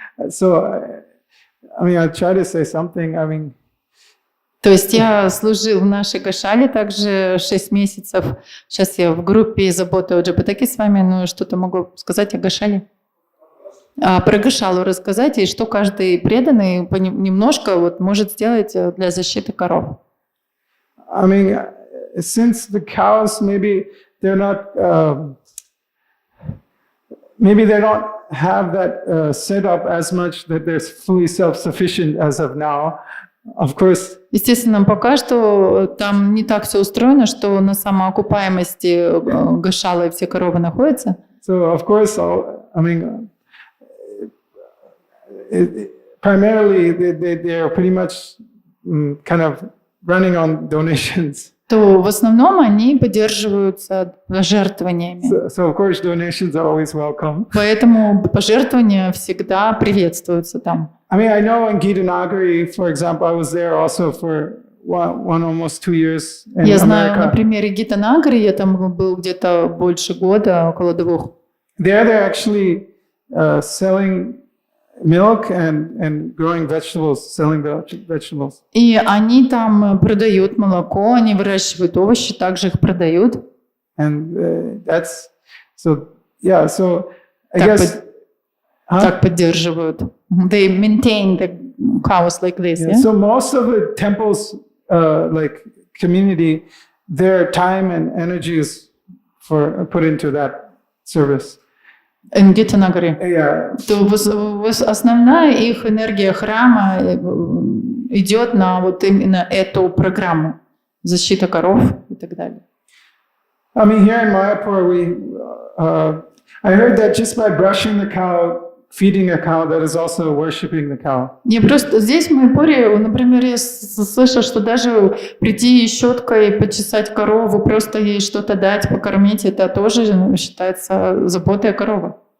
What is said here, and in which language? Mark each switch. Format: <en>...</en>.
<en>So, I mean, I try to say something, I mean.</en> <ru>То есть я служил в нашей Гошале также 6 месяцев. Сейчас я в группе заботы о Джапатаке с вами, но что-то могу сказать о Гошале. Про Гошалу рассказать, и что каждый преданный немножко вот может сделать для защиты коров.</ru> <en>I mean, since the cows maybe they're not, maybe they don't have that setup as much that they're fully self-sufficient as of now. Of course.</en> <ru>Естественно, пока что там не так все устроено, что на самоокупаемости Гошалы все коровы находятся.</ru> <en>So of course, I mean, primarily they're pretty much kind of running on donations.</en> <ru>То в основном они поддерживаются пожертвованиями.</ru> <en>So of course donations are always welcome.</en> <ru>Поэтому пожертвования всегда приветствуются там.</ru> <en>I mean, I know in Gitanagari, for example, I was there also for one almost 2 years in</en> <ru>Я</ru> <en>America.</en> <ru>знаю, на примере Гитанагари, я там был где-то больше года, около 2.</ru> <en>There they're actually selling milk and growing vegetables, selling vegetables.</en> <ru>И они там продают молоко, они выращивают овощи, также их продают.</ru> <en>And that's so yeah. So I</en> <ru>Так</ru> <en>guess</en> <ru>так поддерживают.</ru> <en>They maintain the cows like this. yeah. Yeah? So most of the temples, like community, their time and energy is put into that service. In Гитанагари. Yeah.</en> <ru>То основная их энергия храма идет на вот именно эту программу защита коров и так далее.</ru> <en>I mean, here in Mayapur, I heard that just by brushing the cow, feeding a cow, that is also worshiping the cow.</en> <ru>Не просто здесь в Майапуре, например, я слышала, что даже прийти щеткой почесать корову, просто ей что-то дать, покормить, это тоже считается заботой о корове.</ru>